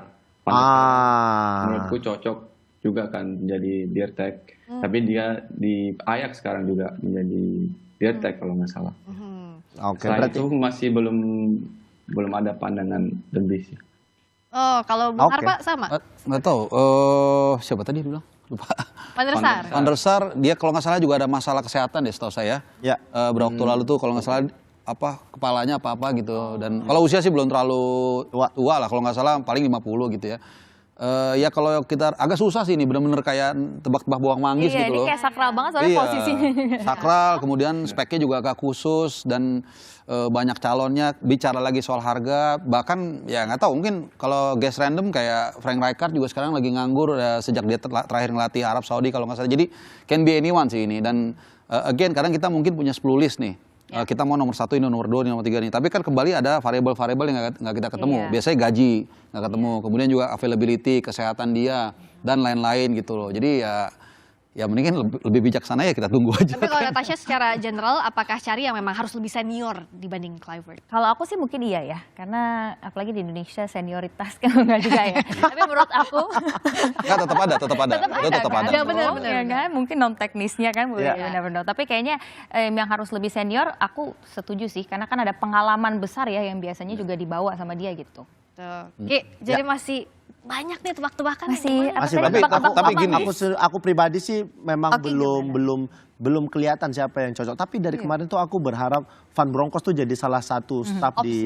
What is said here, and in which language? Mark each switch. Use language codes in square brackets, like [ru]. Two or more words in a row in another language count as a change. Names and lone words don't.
[id] Menurutku cocok juga kan jadi dirtek. Tapi dia di Ajax sekarang juga menjadi dirtek kalau nggak salah. Selain itu masih belum ada pandangan lebih sih. Oh, kalau Bung Harpa sama? Nggak tahu. Siapa tadi bilang? lupa. Van der Sar. Van der Sar, dia kalau nggak salah juga ada masalah kesehatan deh setahu saya. Ya. Beberapa waktu lalu tuh kalau nggak salah kepalanya apa gitu. Dan kalau usia sih belum terlalu tua lah, kalau nggak salah paling 50 gitu ya. Ya kalau kita agak susah sih ini, bener-bener kayak tebak-tebak bawang manggis Iya, gitu ini loh. kayak sakral banget soalnya posisinya. Sakral, kemudian speknya juga agak khusus dan banyak calonnya. Bicara lagi soal harga, bahkan ya nggak tahu, mungkin kalau guest random kayak Frank Rijkaard juga sekarang lagi nganggur sejak dia terakhir ngelatih Arab Saudi kalau nggak salah. Jadi [en] can be anyone [id] sih ini. Dan again, kadang kita mungkin punya 10 list nih. Kita mau nomor 1 ini, nomor 2 ini, nomor 3 ini. Tapi kan kembali ada variabel-variabel yang nggak kita ketemu. Iya. Biasanya gaji nggak ketemu. Kemudian juga availability, kesehatan dia, dan lain-lain gitu loh. Jadi ya mendingan lebih bijaksana ya kita tunggu aja. Tapi kalau Natasha secara general, apakah cari yang memang harus lebih senior dibanding Kluivert? Kalau aku sih mungkin iya ya, karena apalagi di Indonesia senioritas kan enggak juga ya. Tapi menurut aku Nggak, tetap ada. tetap kan? ada. Ya, benar. Ya kan? Mungkin non teknisnya kan, Iya. [en] you never know. [id] Tapi kayaknya yang harus lebih senior, aku setuju sih, karena kan ada pengalaman besar ya yang biasanya juga dibawa sama dia gitu. Tuh. Ki, jadi masih banyak nih tebak-tebakan. Masih apa Masih tadi, banyak. tebak-tebak tapi apa gini, nih? Aku pribadi sih memang Oke, belum kelihatan siapa yang cocok. Tapi dari kemarin tuh aku berharap Van Bronckhorst tuh jadi salah satu staf di